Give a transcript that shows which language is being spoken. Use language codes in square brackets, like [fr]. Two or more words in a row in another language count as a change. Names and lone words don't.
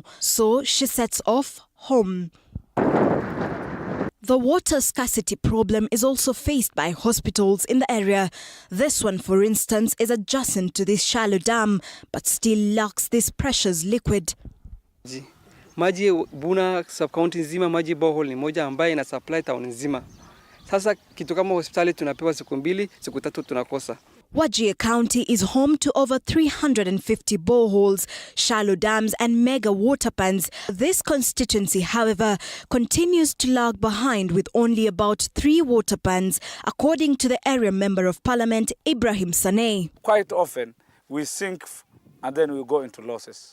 [en] So she sets off home. The water scarcity problem is also faced by hospitals in the area. This one, for instance, is adjacent to this shallow dam, but still lacks this precious liquid. [sw] Maji Buna sub-county nzima, maji borehole ni moja ambaye ina [en] supply town [sw] nzima. Sasa kitu kama hospitali tunapewa siku 2, siku 3 tunakosa. [en] Wajir County is home to over 350 boreholes, shallow dams and mega water pans. This constituency, however, continues to lag behind with only about 3 water pans, according to the area member of parliament, Ibrahim Saneh. Quite often, we sink and then we go into losses.